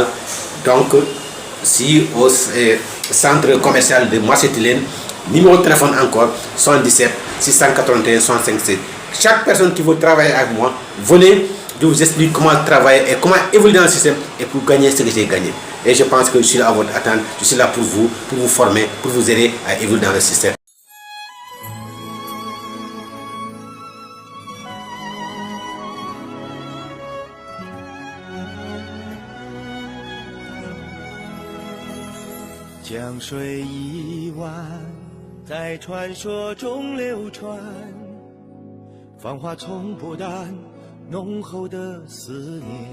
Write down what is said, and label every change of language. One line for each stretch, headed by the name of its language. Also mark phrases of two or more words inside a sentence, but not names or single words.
French: Donc, si au centre commercial de Marsetilène, numéro de téléphone encore, 77 681 157. Chaque personne qui veut travailler avec moi, venez, je vous explique comment travailler et comment évoluer dans le système et pour gagner ce que j'ai gagné. Et je pense que je suis là à votre attente, je suis là pour vous former, pour vous aider à évoluer dans le système.
Chinese: 江水一弯，在传说中流传，芳华从不淡， 浓厚的思念。